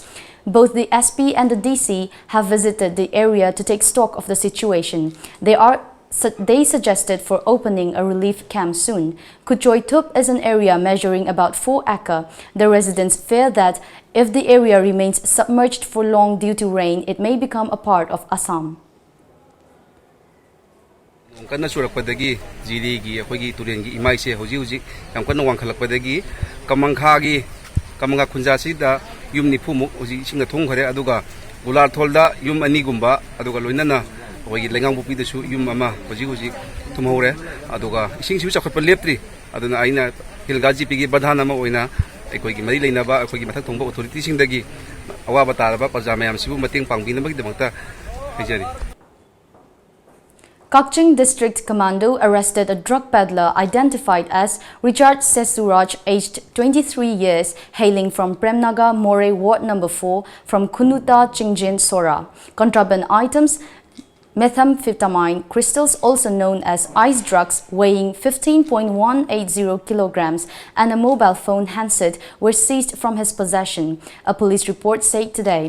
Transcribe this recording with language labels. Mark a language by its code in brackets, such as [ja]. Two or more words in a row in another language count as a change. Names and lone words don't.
[en] Both the SP and the DC have visited the area to take stock of the situation. They suggested for opening a relief camp soon. Kuchoi Tup is an area measuring about 4 acres. The residents fear that if the area remains submerged for long due to rain, it may become a part of Assam. [mni] Kana surakpadagi jiri gi akhoi turengi imai se hoji yam kana wangkhalakpadagi kamanga khunjasi da yum nifu mu hoji singa thong khare aduga ular tholda yum ani gumba aduga loinana hoji lengang bupi da su yum ama hoji tumhore aduga ising su chakhat leptri aduna aina hilgaji pigi badhana ma oina akhoi gi mari leinaba akhoi gi mathak thongba authority singdagi awaba taraba parja mayam sibu mateng pangbina bagi damakta hejari. [en] Kakching District Commando arrested a drug peddler identified as Richard Sesuraj, aged 23 years, hailing from Premnagar More Ward No. 4 from Kunuta Chingjin Sora. Contraband items methamphetamine crystals, also known as ice drugs, weighing 15.180 kilograms, and a mobile phone handset were seized from his possession, a police report said today.